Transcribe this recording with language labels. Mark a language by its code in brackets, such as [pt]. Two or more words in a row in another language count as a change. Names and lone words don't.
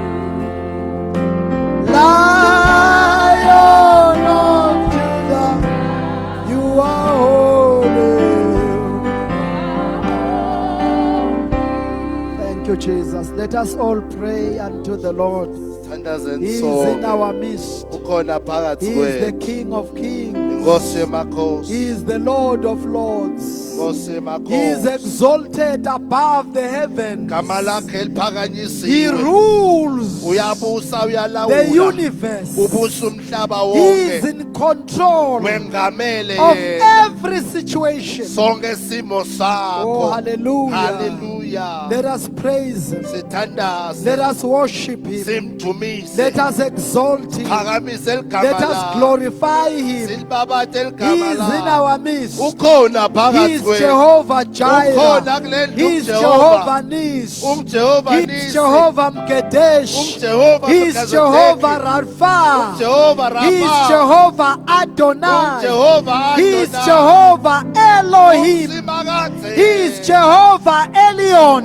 [en] Lion of Judah, you are holy. Thank you, Jesus. Let us all pray unto the Lord. [ss] Thandaze [en] He is in [ss] sonke. [en] our midst. [ss] Ukhona phakathi [en] He is the [ss] kwethu. [en] King of kings. [ss] Inkosi yemakhosi. [en] He is the Lord of lords. [ss] Inkosi [en] He is [ss] yemakhosi. [en] exalted above the heavens. [ss] Gama lakhe [en] He [ss] liphakanyisiwe. [en] rules [ss] Uyabusa [en] the [ss] uyalawula. [en] universe. [ss] Ubusa umhlaba [en] He is [ss] wonke. [en] in control [ss] Wengamele [en] of [ss] yena. [en] every situation. [ss] Sonke simo Oh, sakho. [en] hallelujah. Hallelujah. Let us praise him. [ss] Sithandaze. [en] Let us worship him. [ss] Simdumise. [en] Let us exalt him. [ss] Phakamise igama [en] Let us [ss] lakhe. [en] glorify him. [ss] Silibabate [en] He [ss] igama [en] is in [ss] lakhe. [en] our midst. [ss] Ukhona [en] He [ss] phakathi [en] is [ss] kwethu. [en] Jehovah Jireh. [ss] Ukhona kule ndlu [en] He is [ss] uJehova. [en] Jehovah Nis. [ss] Jehova [en] He is [ss] Nisi. [en] Jehovah Mkedesh. [ss] Jehova [en] He is Jehovah Rapha. [ss] Jehova [en] He is [ss] Rapha. [en] Jehovah Adonai. [ss] Jehova [en] He is [ss] Adonai. [en] Jehovah Elohim. [ss] Usimakaze. [en] He is Jehovah Elion.